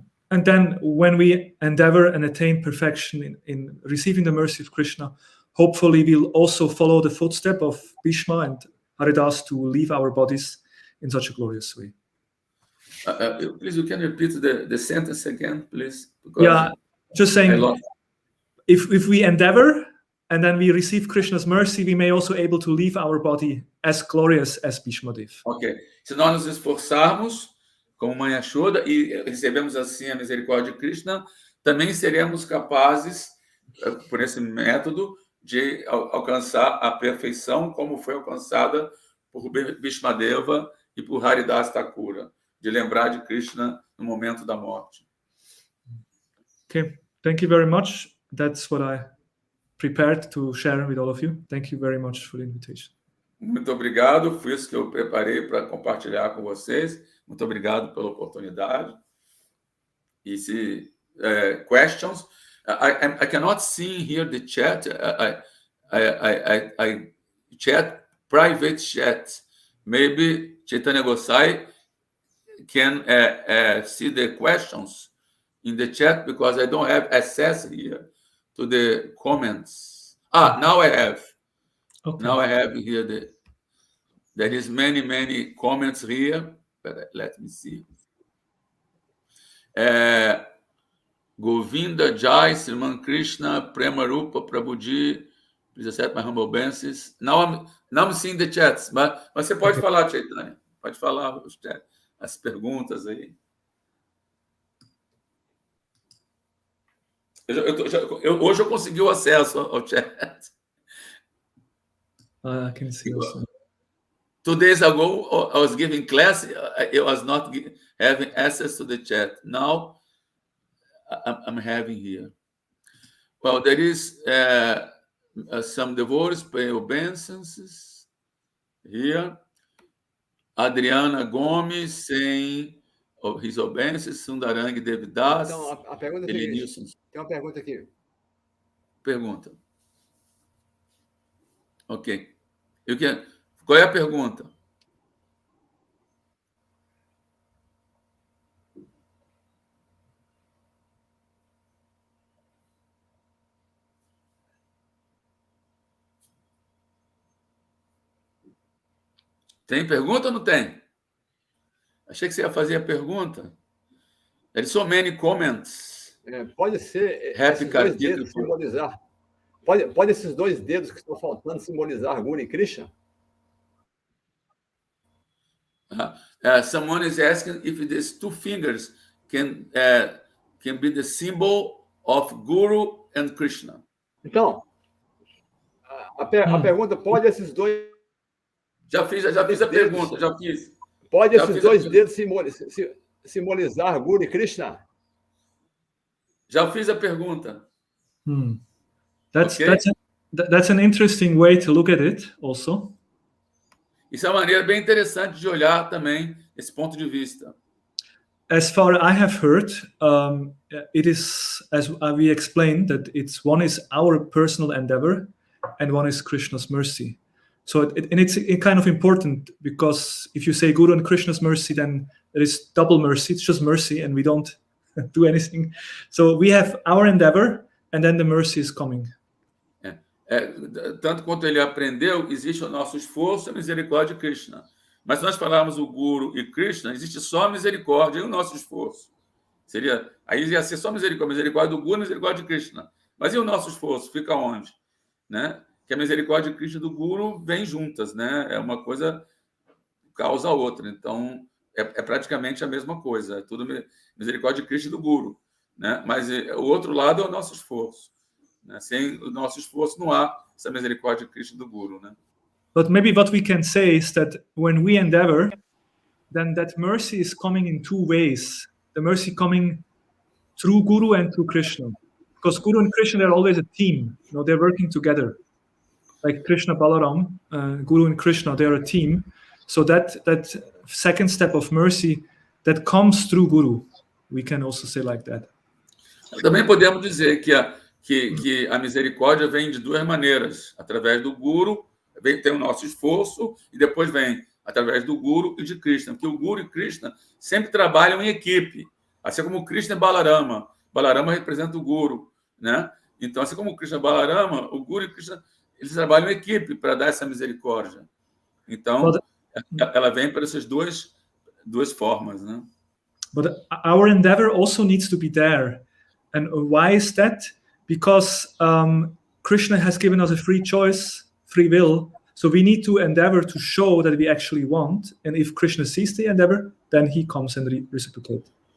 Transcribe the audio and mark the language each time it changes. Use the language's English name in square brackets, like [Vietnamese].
[English] And then when we endeavor and attain perfection in receiving the mercy of Krishna, hopefully we'll also follow the footstep of Bhishma and Haridas to leave our bodies in such a glorious way. Please, you can repeat the sentence again, please? Because yeah, just saying, if we endeavor and then we receive Krishna's mercy, we may also able to leave our body as glorious as Bhishma did. Ok. [Portuguese] Se nós nos esforçarmos como Mãe Yashoda e recebemos assim a misericórdia de Krishna, também seremos capazes, por esse método, de alcançar a perfeição como foi alcançada por Bhishmadeva e por Haridas Thakura, de lembrar de Krishna no momento da morte. [English] Okay, thank you very much. That's what I prepared to share with all of you. Thank you very much for the invitation. [Portuguese] Muito obrigado, foi isso que eu preparei para compartilhar com vocês. Muito obrigado pela oportunidade. E se [English] questions, I cannot see here the chat. I chat private chat. Maybe Chaitanya Gosai can see the questions in the chat because I don't have access here to the comments. Now I have. Okay. Now I have here there is many comments here, but let me see. Govinda, Jai, Sriman Krishna, Premarupa, Prabhuji, please accept my humble obeisances. Now I'm seeing the chats, [Portuguese] mas você pode falar, [English] Chaitanya. [Portuguese] Pode falar as perguntas aí. Hoje eu consegui o acesso ao chat. [English] I can see also. 2 days ago, I was giving class. I was not having access to the chat. Now, I'm having here. Well, there is some devotees paying obeisances here. Adriana Gomes saying his obeisances. Sundarang Devidas. [Portuguese] Então, a pergunta é tem uma pergunta aqui. Pergunta. Ok. Qual é a pergunta? Tem pergunta ou não tem? Achei que você ia fazer a pergunta. [English] There are so many comments. [Portuguese] Pode ser esses dois dedos simbolizar. Pode esses dois dedos que estão faltando simbolizar Guru e Krishna? [English] Someone is asking if these 2 fingers can be the symbol of Guru and Krishna. [Portuguese] Então, a pergunta, pode esses dois... Já fiz a pergunta, já fiz. Pode esses dois dedos simbolizar Guru e Krishna? Já fiz a pergunta. [English] That's an interesting way to look at it also. [Portuguese] Isso é uma maneira bem interessante de olhar também esse ponto de vista. [English] As far as I have heard, it is, as we explained, that one is our personal endeavor and one is Krishna's mercy. So it's kind of important, because if you say Guru and Krishna's mercy, then there is double mercy. It's just mercy and we don't do anything. So we have our endeavor and then the mercy is coming. [Portuguese] Tanto quanto ele aprendeu, existe o nosso esforço e a misericórdia de Krishna. Mas se nós falarmos o Guru e Krishna, existe só a misericórdia e o nosso esforço. Aí ia ser só misericórdia do Guru e misericórdia de Krishna. Mas e o nosso esforço? Fica onde? Né? Que a misericórdia de Krishna e do Guru vêm juntas, né? É uma coisa causa a outra. Então, é praticamente a mesma coisa. É tudo misericórdia de Krishna e do Guru. Né? Mas o outro lado é o nosso esforço. Né? Sem o nosso esforço não há essa misericórdia de Krishna e do Guru, né? [English] But maybe what we can say is that when we endeavor, then that mercy is coming in two ways. The mercy coming through Guru and through Krishna. Because Guru and Krishna, they're always a team. They're working together. Like Krishna, Balaram, Guru and Krishna, they're a team. So that second step of mercy, that comes through Guru. We can also say like that. [Portuguese] Também podemos dizer que a misericórdia vem de duas maneiras. Através do Guru, tem o nosso esforço, e depois vem através do Guru e de Krishna. Porque o Guru e Krishna sempre trabalham em equipe. Assim como Krishna e Balarama. Balarama representa o Guru, né? Então, assim como Krishna e Balarama, o Guru e Krishna, eles trabalham em equipe para dar essa misericórdia. Então, ela vem para essas duas formas, né? [English] But our endeavor also needs to be there. And why is that? Because Krishna has given us a free choice, free will. So we need to endeavor to show that we actually want. And if Krishna sees the endeavor, then he comes and reciprocates.